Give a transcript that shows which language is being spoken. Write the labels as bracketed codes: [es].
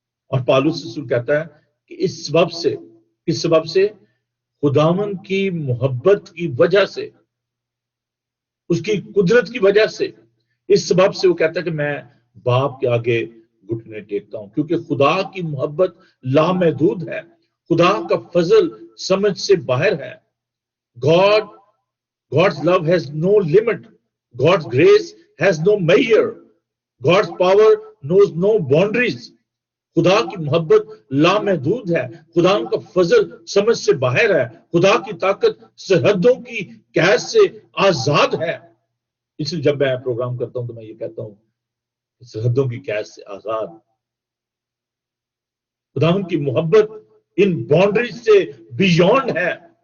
[ur] اور پالوس رسول کہتا ہے کہ اس سبب سے خداوند کی محبت کی وجہ سے، اس کی قدرت کی وجہ سے، اس سبب سے وہ کہتا ہے کہ میں باپ کے آگے گھٹنے ٹیکتا ہوں، کیونکہ خدا کی محبت لامحدود ہے. خدا کا فضل سمجھ سے باہر ہے. [en] God's love has no limit. God's grace has no measure. God's power knows no boundaries. [ur] خدا کی محبت لامحدود ہے. خدا کا فضل سمجھ سے باہر ہے. خدا کی طاقت سرحدوں کی قید سے آزاد ہے. اس لیے جب میں پروگرام کرتا ہوں تو میں یہ کہتا ہوں سرحدوں کی قید سے آزاد. خدا کی محبت ان باؤنڈریز سے بیونڈ ہے.